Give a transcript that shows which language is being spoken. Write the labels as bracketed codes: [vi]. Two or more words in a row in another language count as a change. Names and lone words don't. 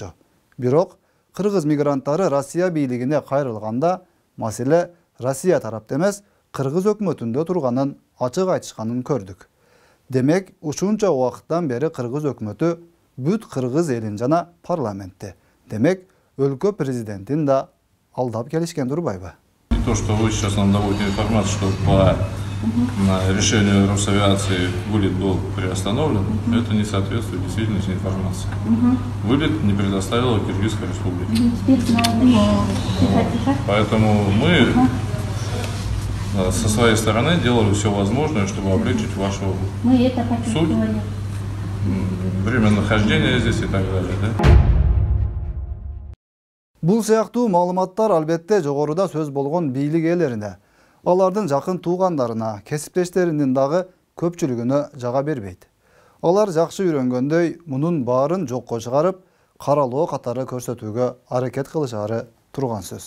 [ky] Бирок кыргыз мигранттары Россия бийлигине кайрылганда маселе Россия тарапта эмес, кыргыз өкмөтүндө турганын ачык айтышканын көрдүк. Демек, ушунча убакыттан бери кыргыз өкмөтү бүт кыргыз элин жана парламентти, демек, өлкө президентин да алдап келишкен турбайбы? [ru] То, что вы сейчас нам доводите информацию, что по решению Росавиации вылет был приостановлен, это не соответствует действительности информации. Вылет не предоставила Киргизская республика. Поэтому мы со своей стороны делали все возможное, чтобы облегчить вашу суть, время нахождения здесь и так далее. Да? [ky] Бул сыяктуу маалыматтар албетте жогоруда сөз болгон бийлик ээлерине, алардын жакын туугандарына, кесиптештеринин дагы көпчүлүгүнө жага бербейт. Алар жакшы үйрөнгөндөй мунун баарын жокко чыгарып, каралоо катары көрсөтүүгө аракет кылышары турган сөз.